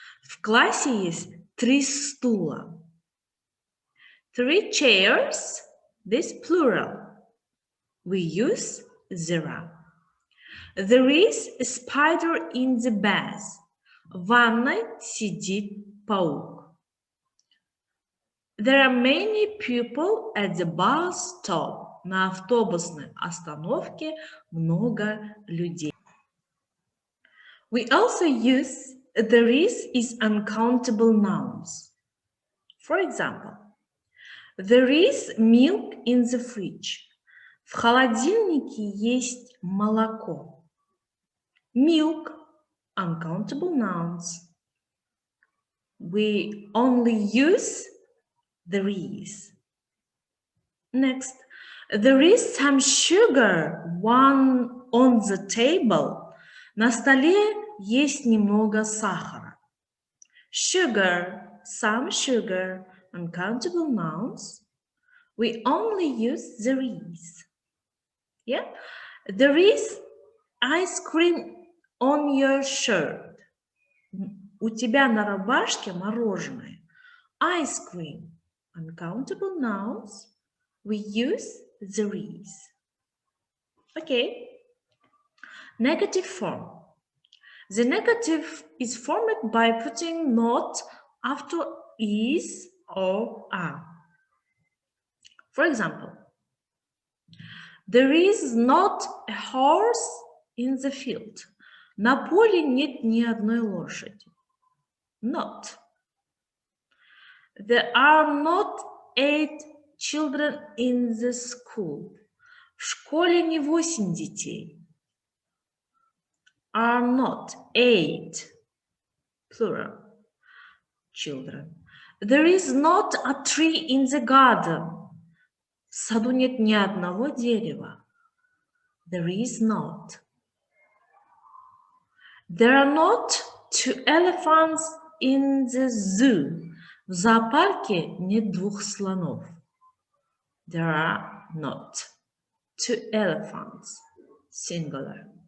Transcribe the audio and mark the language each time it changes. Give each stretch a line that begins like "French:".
Russian: В классе есть 3 стула.
English: 3 chairs, this plural. We use there are. There is a spider in the bath.
Russian: В ванной сидит паук.
English: There are many people at the bus stop.
Russian: На автобусной остановке много людей.
English: We also use there is uncountable nouns. For example, there is milk in the fridge.
Russian: В холодильнике есть молоко.
English: Milk, uncountable nouns. We only use there is. Next, there is some sugar on the table.
Russian: На столе есть немного сахара.
English: Sugar, some sugar, uncountable nouns. We only use there is. Yeah? There is ice cream on your shirt.
Russian: У тебя на рубашке мороженое.
English: Ice cream. Uncountable nouns, we use there is. Okay. Negative form. The negative is formed by putting not after is or are. For example, there is not a horse in the field.
Russian: На поле нет ни одной лошади.
English: Not. There are not 8 children in the school.
Russian: В школе не 8 детей.
English: Are not 8, plural, children. There is not a tree in the garden.
Russian: В саду нет ни одного дерева.
English: There is not. There are not 2 elephants in the zoo.
Russian: В зоопарке нет 2 слонов.
English: There are not 2 elephants, singular.